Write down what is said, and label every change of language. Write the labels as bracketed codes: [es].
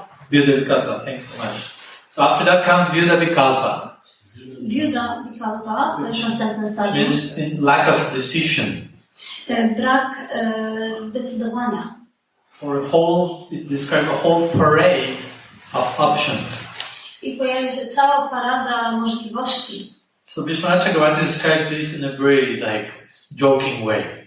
[en] Vyudavikalpa, thanks so much. So after that comes Vyudavikalpa. [pl] Vyudavikalpa to jest następne stadium. [en] Means lack of decision. [pl] Brak zdecydowania. [en] Or it describes a whole parade of options. [pl] I pojawia się cała parada możliwości. [en] So Wisznuickiej described this in a very like joking way.